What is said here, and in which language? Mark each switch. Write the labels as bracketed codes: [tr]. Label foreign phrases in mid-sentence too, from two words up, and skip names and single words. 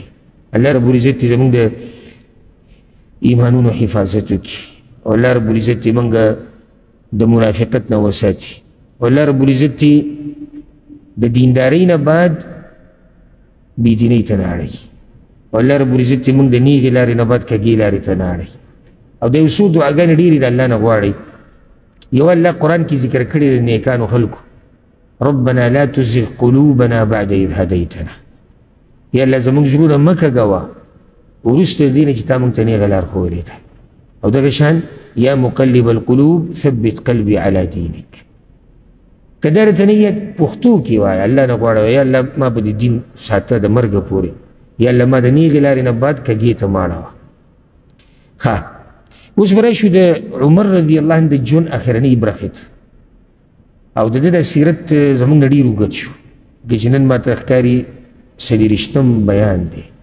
[ps] الله رب العزت دې زموږ د ایمانونو حفاظت وکړي او الله رب العزت دې موږ د منافقت نه وساتي او الله رب العزت دې د دیندارۍ نه بعد بېدینۍ ته نه اړوي او الله رب العزت دې موږ د نیغې لارې نه بعد کږې لارې ته نه اړوي. او د یو څو دعاګانې ډېرې د الله نه غواړئ. یو الله قرآن کې ذکر کړی د نیکانو خلکو، [ar] ربنا لا تزغ قلوبنا بعد اذ هديتنا، [ps] یا الله زموږ زړونه مه کږوه وروسته د دې نه چې تا موږ ته نیغه لار ښودلې ده. او دغه شان [ar] یا مقلب القلوب ثبت قلبي على دينك، [ps] که دا راته نیت پښتو کې وایه الله نه غواړه یا الله ما په دې دین ساته د مرګه پورې، یا الله ما د نیغې لارې نه بعد کږې ته مه اړوه. ښه اوس به راشو د عمر [ar] رضی الله عنه [ps] د ژوند اخرنۍ برخې ته او د ده د سیرت زموږ نه ډېر اوږد شو چې نن ما ته ښکاري 40 بیان دی.